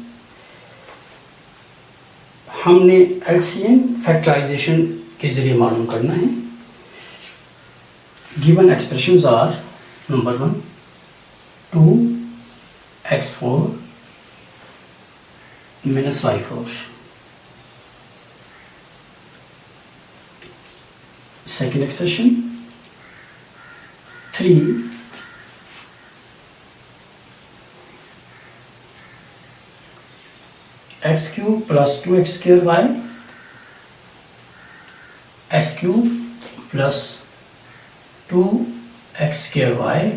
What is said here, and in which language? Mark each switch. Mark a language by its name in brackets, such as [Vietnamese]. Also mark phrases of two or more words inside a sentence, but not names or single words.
[Urdu] ہم نے [English] LCM factorization [Urdu] کے ذریعے معلوم کرنا ہے. [English] given expressions are number 1 2x4 minus y4, second expression 3 x cube plus 2x square y, x cube plus 2x square y